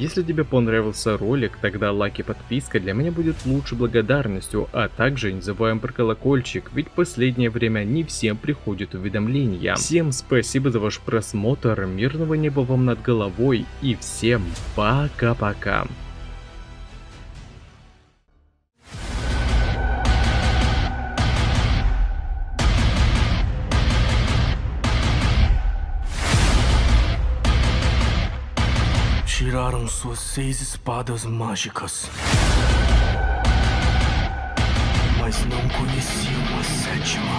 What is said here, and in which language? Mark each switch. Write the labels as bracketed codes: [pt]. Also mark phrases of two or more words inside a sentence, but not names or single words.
[ru] Если тебе понравился ролик, тогда лайк и подписка для меня будет лучшей благодарностью, а также не забываем про колокольчик, ведь в последнее время не всем приходят уведомления. Всем спасибо за ваш просмотр, мирного неба вам над головой и всем пока-пока. [pt] Tiraram suas 6 espadas mágicas, mas não conheciam a 7ª.